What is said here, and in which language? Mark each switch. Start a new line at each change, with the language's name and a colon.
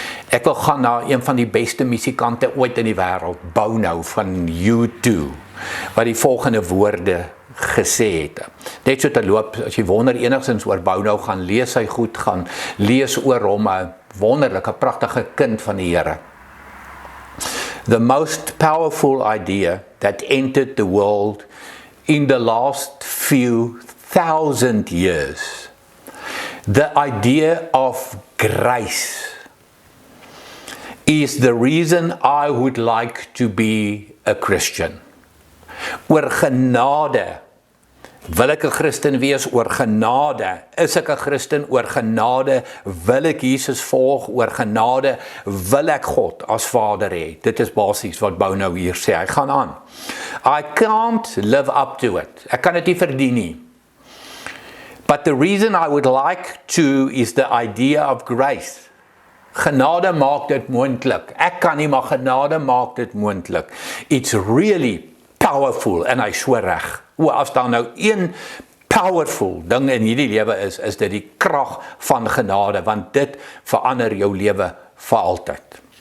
Afrikaans: Ek wil gaan na een van die beste musikante ooit in die wêreld, Bono van U2, wat die volgende woorde gesê het. Net so te loop, as jy wonder enigstens oor Bono, gaan lees hy goed, gaan lees oor hom, 'n wonderlike, pragtige kind van die Here.
English: The most powerful idea that entered the world in the last few thousand years, the idea of grace, is the reason I would like to be a Christian.
Afrikaans: Oor genade wil ek 'n Christen wees, oor genade is ek 'n Christen, oor genade wil ek Jesus volg, oor genade wil ek God as Vader hê. Dit is basies wat Bono hier sê. Hy gaan aan.
English: I can't live up to it.
Afrikaans: Ek kan dit nie verdien nie.
English: But the reason I would like to is the idea of grace.
Afrikaans: Genade maak dit moontlik. Ek kan nie, maar genade maak dit moontlik.
English: It's really powerful,
Afrikaans: en hy so reg. As daar nou een powerful ding in hierdie lewe is dit die krag van genade, want dit verander jou lewe vir altyd.